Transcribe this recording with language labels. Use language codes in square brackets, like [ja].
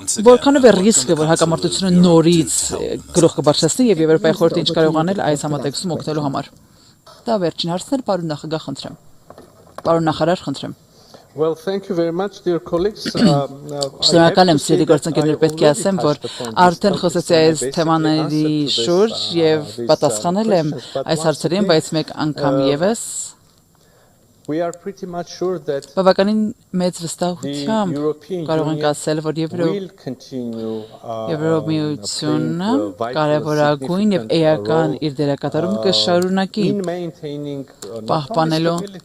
[hy] Որքանով է ռիսկը, որ հակամարտությունը նորից գլուխ կբարձրացնի եւ Եվրոպայի խորհուրդը ինչ կարող անել այս համատեքստում օգնելու համար։ Դա վերջին հարցն էր, պարոն նախագահ, խնդրեմ։ Պարոն նախարար, խնդրեմ։ [en] Well, thank you very much, dear colleagues. [hy] Շնորհակալ եմ, սիրելի գործընկերներ, պետք է ասեմ, որ արդեն խոսեցի այս թեմաների շուրջ եւ պատասխանել եմ այս հարցերին, բայց մեկ անգամ եւս բավականին մեծ վստահությամբ կարող ենք ասել, որ Եվրոմիությունը կարևորագույն եւ էական իր դերակատարումը կշարունակի պահպանելու